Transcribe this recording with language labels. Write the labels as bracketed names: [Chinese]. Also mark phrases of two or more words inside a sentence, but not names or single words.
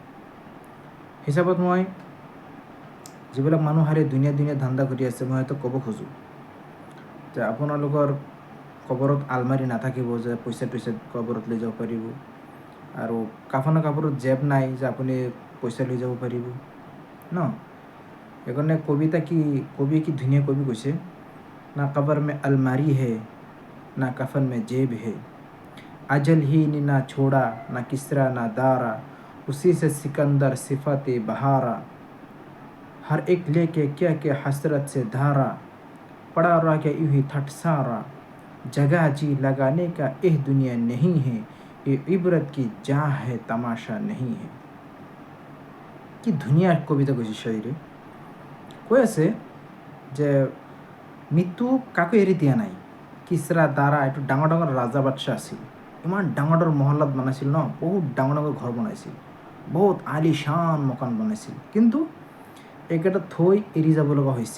[Assamese] হিচাপত মই যিবিলাক মানুহ হাৰি দুনিয়া ধান্দা কৰি আছে, মই সিহঁতক ক'ব খোজোঁ যে আপোনালোকৰ কবৰত আলমাৰি নাথাকিব যে পইচা কবৰত লৈ যাব পাৰিব, আৰু কাফনৰ কাপোৰত জেপ নাই যে আপুনি পইচা লৈ যাব পাৰিব ন। সেইকাৰণে কবিয়ে কি ধুনীয়া কবি কৈছে, [Hindi] ना कब्र में अलमारी है ना कफ़न में जेब है, अजल ही ने ना छोड़ा ना किसरा ना दारा, उसी से सिकंदर सिफाते बहारा, हर एक लेके क्या क्या हसरत से धारा, पड़ा रह गया यूं ही थट सारा, जगह जी लगाने का एह दुनिया नहीं है, ये इबरत की जहाँ है तमाशा नहीं है। [Assamese] কি ধুনীয়া কবিতা কৈছে শায়ৰে। কৈ আছে যে মৃত্যু কাকো এৰি দিয়া নাই। কিচৰা দাৰা এইটো ডাঙৰ ডাঙৰ ৰাজা বাদশাহ আছিল, ইমান ডাঙৰ ডাঙৰ মহল্লাত বনাইছিল ন, বহুত ডাঙৰ ডাঙৰ ঘৰ বনাইছিল, বহুত আলিশান মকান বনাইছিল, কিন্তু এইকেইটা থৈ এৰি যাব লগা হৈছে।